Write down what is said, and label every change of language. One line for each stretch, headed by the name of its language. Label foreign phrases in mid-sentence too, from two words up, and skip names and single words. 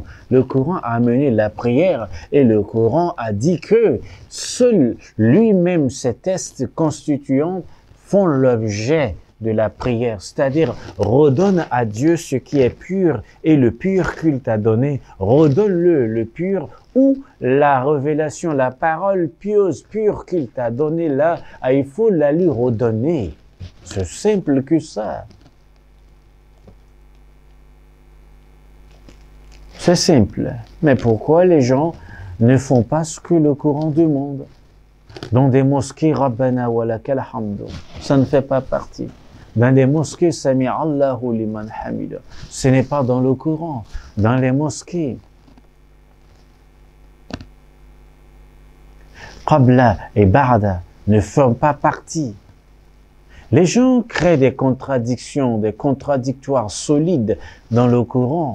French: Le Coran a amené la prière et le Coran a dit que seul lui-même ces textes constituants font l'objet de la prière, c'est-à-dire redonne à Dieu ce qui est pur et le pur qu'il t'a donné, redonne-le le pur ou la révélation, la parole pieuse, pure qu'il t'a donnée là, il faut la lui redonner. C'est simple que ça. C'est simple. Mais pourquoi les gens ne font pas ce que le Coran demande? Dans des mosquées,
Arabic: ربنا ولك الحمد,
French: ça ne fait pas partie. Dans les mosquées,
Arabic: سمع الله لمن حمده,
French: ce n'est pas dans le Coran. Dans les mosquées, Qabla et Ba'da ne font pas partie. Les gens créent des contradictions, des contradictoires solides dans le Coran.